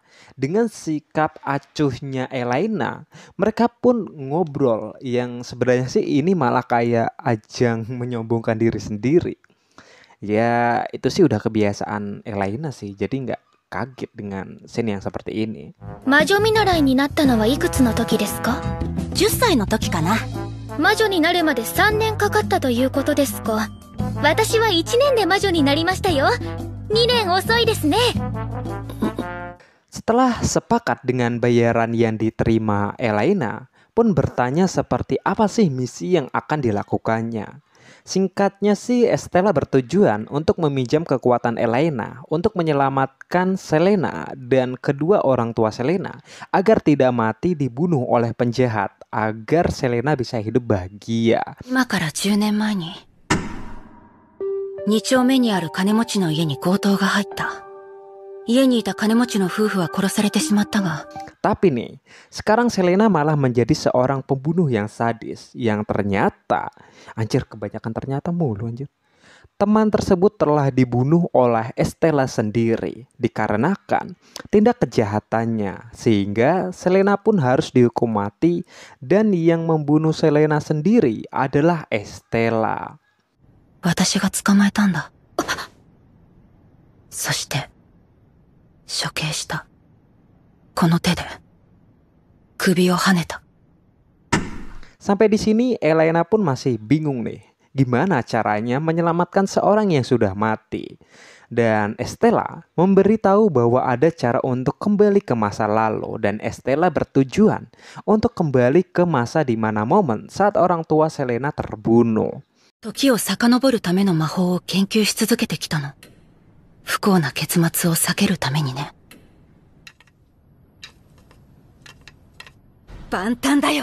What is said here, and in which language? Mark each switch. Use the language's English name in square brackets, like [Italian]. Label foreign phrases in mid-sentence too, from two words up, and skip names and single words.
[Indonesian] Dengan sikap acuhnya Elaina, mereka pun ngobrol yang sebenarnya sih ini malah kayak ajang menyombongkan diri sendiri. Ya itu sih udah kebiasaan Elaina sih, jadi nggak kaget dengan scene yang seperti ini. [Japanese] 魔女見習いになったのはいくつの時ですか? 10歳の時かな。魔女になるまで3年かかったということですか。私は1年で魔女になりましたよ。2年遅いですね。 [Indonesian] Setelah sepakat dengan bayaran yang diterima, Elaina pun bertanya seperti apa sih misi yang akan dilakukannya. Singkatnya sih, Estella bertujuan untuk meminjam kekuatan Elaina untuk menyelamatkan Selena dan kedua orang tua Selena agar tidak mati dibunuh oleh penjahat, agar Selena bisa hidup bahagia. [Japanese] 今から10年前に2丁目にある金持ちの家に強盗が入った。家にいた金持ちの夫婦は殺されてしまったが。 [Indonesian] Tapi nih, sekarang Selena malah menjadi seorang pembunuh yang sadis yang ternyata, anjir kebanyakan ternyata mulu anjir. Teman tersebut telah dibunuh oleh Estella sendiri dikarenakan tindak kejahatannya, sehingga Selena pun harus dihukum mati dan yang membunuh Selena sendiri adalah Estella. [Japanese] 私が捕まえたんだ。そして処刑した。この手で首をはねた。 [Indonesian] Sampai di sini Elaina pun masih bingung nih, gimana caranya menyelamatkan seorang yang sudah mati. Dan Estella memberitahu bahwa ada cara untuk kembali ke masa lalu, dan Estella bertujuan untuk kembali ke masa di mana momen saat orang tua Selena terbunuh. [Japanese] 時を遡るための魔法を研究し続けてきたの。不幸な結末を避けるためにね。万端だよ。